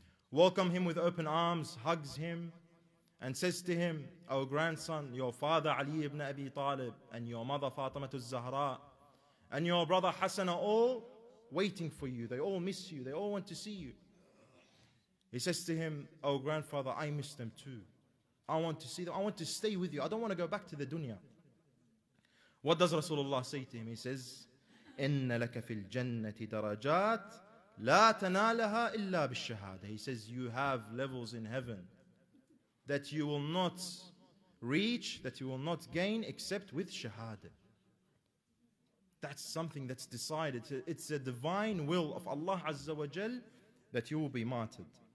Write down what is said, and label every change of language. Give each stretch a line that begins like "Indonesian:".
English: Welcome him with open arms, hugs him, and says to him, "O grandson, your father Ali ibn Abi Talib and your mother Fatima al-Zahra and your brother Hassan are all waiting for you. They all miss you. They all want to see you." He says to him, "O grandfather, I miss them too. I want to see them. I want to stay with you. I don't want to go back to the dunya." What does Rasulullah say to him? He says,
Arabic: "إِنَّ لَكَ فِي الْجَنَّةِ دَرَجَاتٍ لَا تَنَالَهَا إِلَّا بِالشَّهَادَةِ."
English: He says, you have levels in heaven that you will not reach, that you will not gain except with shahada. That's something that's decided. It's a divine will of Allah Azza wa Jal that you will be martyred.